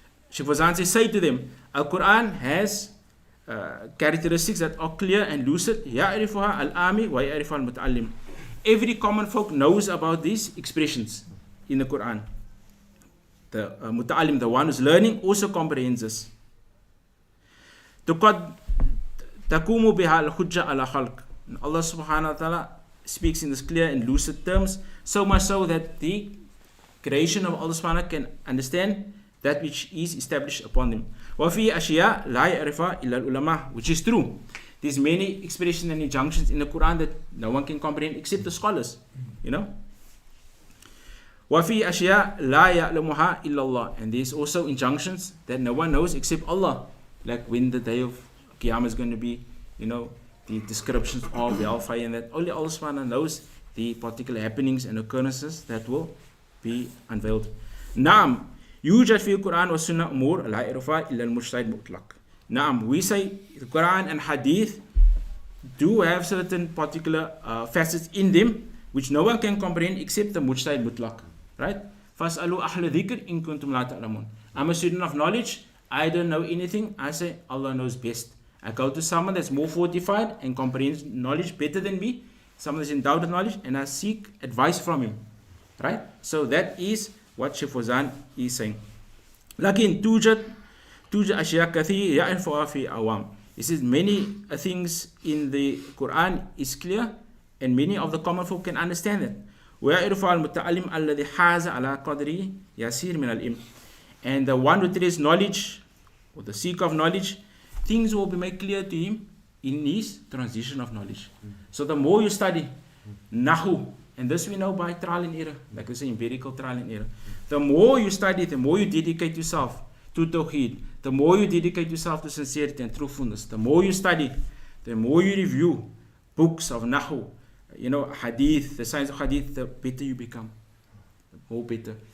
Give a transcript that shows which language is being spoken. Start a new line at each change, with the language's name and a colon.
English: Shaykh Fawzaan says, say to them, Al-Quran has characteristics that are clear and lucid.
Arabic: يعرفها العامي ويعرفها المتعلم.
English: Every common folk knows about these expressions in the Quran. The muta'allim, the one who's learning, also comprehends this.
Arabic: تقوم بها الحجة على خلق.
English: Allah subhanahu wa ta'ala speaks in this clear and lucid terms, so much so that the creation of Allah subhanahu wa ta'ala can understand that which is established upon them.
Arabic: وَفِي أَشْيَاء لَا يَعْرِفَهَا إِلَّا الْعُلَمَاء,
English: which is true. There's many expressions and injunctions in the Quran that no one can comprehend except the scholars.
Arabic: وَفِي أَشْيَاء لَا يَعْلَمُهَا إِلَّا اللَّهِ,
English: and there's also injunctions that no one knows except Allah, like when the day of Qiyamah is going to be, the descriptions of the hellfire, and that only Allah subhanahu wa ta'ala knows the particular happenings and occurrences that will be unveiled.
Arabic: Naam, يوجد في القرآن والسنة أمور لا يعرفها إلا المجتهد مطلق.
English: Naam, we say the Quran and Hadith do have certain particular facets in them which no one can comprehend except the mujtahid mutlaq.
Arabic: Right? فَاسْأَلُوا أَحْلَ ذِكْرٍ إِن كُنْتُمْ لَا تَعْلَمُونَ.
English: I'm a student of knowledge. I don't know anything. I say Allah knows best. I go to someone that's more fortified and comprehends knowledge better than me, someone that's endowed with knowledge, and I seek advice from him. Right? So that is what Shaykh Fawzaan is saying. لكن
Arabic: توجد أشياء كثيرة يعرفها في عوام.
English: He says many things in the Quran is clear and many of the common folk can understand it.
Arabic: ويعرفها المتعلم الذي حاز على قدر يسير من العلم.
English: And the one who traces knowledge, or the seeker of knowledge, things will be made clear to him in his transition of knowledge. So the more you study Nahu, and this we know by trial and error, like I say, empirical trial and error. The more you study, the more you dedicate yourself to Tawheed, the more you dedicate yourself to sincerity and truthfulness, the more you study, the more you review books of Nahu, Hadith, the science of Hadith, the better you become. The more better.